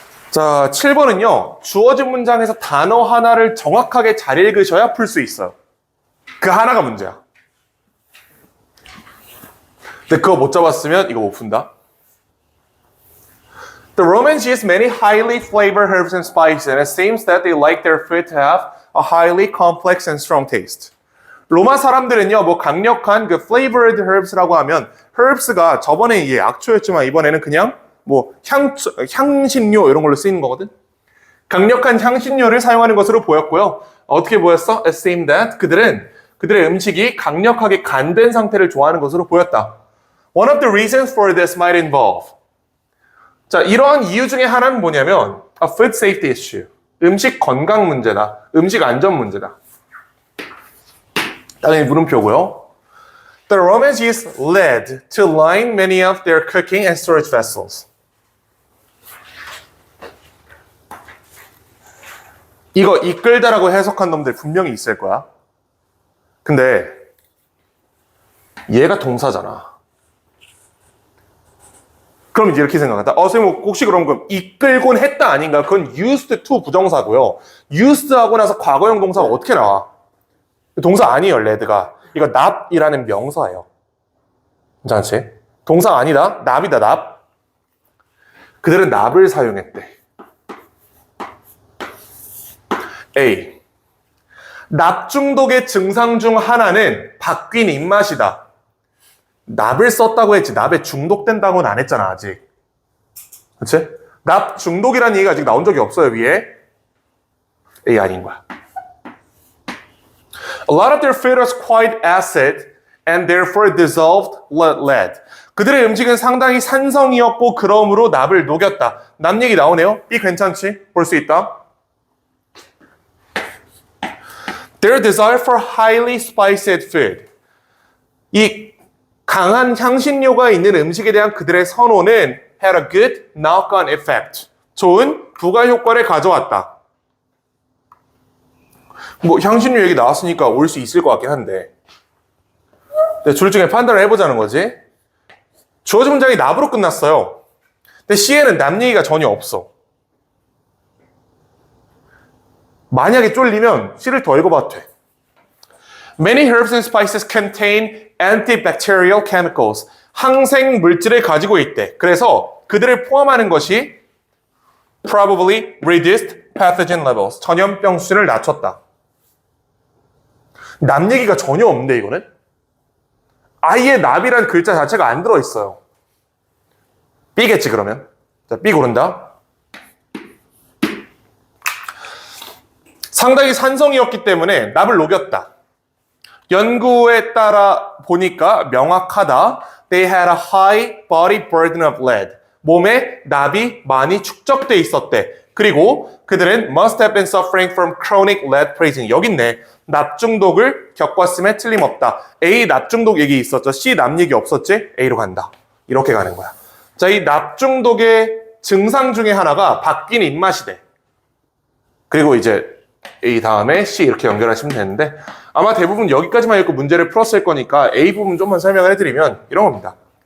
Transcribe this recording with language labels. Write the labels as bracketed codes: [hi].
[ko] 자, 7번은요. 주어진 문장에서 단어 하나를 정확하게 잘 읽으셔야 풀 수 있어요. 그 하나가 문제야. 근데 그거 못 잡았으면 이거 못 푼다. [en] The Romans used many highly flavored herbs and spices, and it seems that they like their food to have a highly complex and strong taste. [ko] 로마 사람들은요, 뭐 강력한 그 [en] flavored herbs [ko] 라고 하면 herbs가 저번에 이게 약초였지만 이번에는 그냥 뭐 향신료 이런 걸로 쓰이는 거거든. 강력한 향신료를 사용하는 것으로 보였고요. 어떻게 보였어? [en] It seemed that [ko] 그들의 음식이 강력하게 간된 상태를 좋아하는 것으로 보였다. [en] One of the reasons for this might involve. [ko] 자, 이러한 이유 중에 하나는 뭐냐면 [en] a food safety issue. [ko] 음식 건강 문제다. 음식 안전 문제다. 당연히 물음표고요. [en] The Romans used lead to line many of their cooking and storage vessels. [ko] 이거 이끌다라고 해석한 놈들 분명히 있을 거야. 근데 얘가 동사잖아. 그럼 이제 이렇게 생각한다. 선생님 혹시 그럼 이끌곤 했다 아닌가? 그건 used to 부정사고요. used 하고 나서 과거형 동사가 어떻게 나와? 동사 아니에요, 레드가. 이거 납이라는 명사예요. 괜찮지? 동사 아니다. 납이다, 납. 그들은 납을 사용했대. A. 납 중독의 증상 중 하나는 바뀐 입맛이다. 납을 썼다고 했지 납에 중독된다고는 안 했잖아 아직. 그치? 납 중독이라는 얘기가 아직 나온 적이 없어요 위에. A 아닌 거야. [en] A lot of their food was quite acid and therefore dissolved lead. [ko] 그들의 음식은 상당히 산성이었고 그러므로 납을 녹였다. 납 얘기 나오네요. B 괜찮지? 볼 수 있다. [en] Their desire for highly spiced food. [ko] 이 강한 향신료가 있는 음식에 대한 그들의 선호는 [en] had a good knock-on effect. [ko] 좋은 부가 효과를 가져왔다. 뭐 향신료 얘기 나왔으니까 올 수 있을 것 같긴 한데 둘 중에 판단을 해보자는 거지. 주어진 문장이 납으로 끝났어요. 근데 C에는 납 얘기가 전혀 없어. 만약에 쫄리면 C를 더 읽어봐도 돼. [en] Many herbs and spices contain antibacterial chemicals. [ko] 항생 물질을 가지고 있대. 그래서 그들을 포함하는 것이 [en] probably reduced pathogen levels. [ko] 전염병 수준을 낮췄다. 납 얘기가 전혀 없는데 이거는? 아예 납이란 글자 자체가 안 들어있어요. B겠지 그러면. 자, B 고른다. 상당히 산성이었기 때문에 납을 녹였다. 연구에 따라 보니까 명확하다. [en] They had a high body burden of lead. [ko] 몸에 납이 많이 축적돼 있었대. 그리고 그들은 [en] must have been suffering from chronic lead poisoning. [ko] 여기 있네. 납 중독을 겪었음에 틀림없다. A 납 중독 얘기 있었죠. C 납 얘기 없었지? A로 간다. 이렇게 가는 거야. 자, 이 납 중독의 증상 중에 하나가 바뀐 입맛이 돼. 그리고 이제 A 다음에 C 이렇게 연결하시면 되는데 아마 대부분 여기까지만 읽고 문제를 풀었을 거니까 A 부분 좀만 설명을 해드리면 이런 겁니다.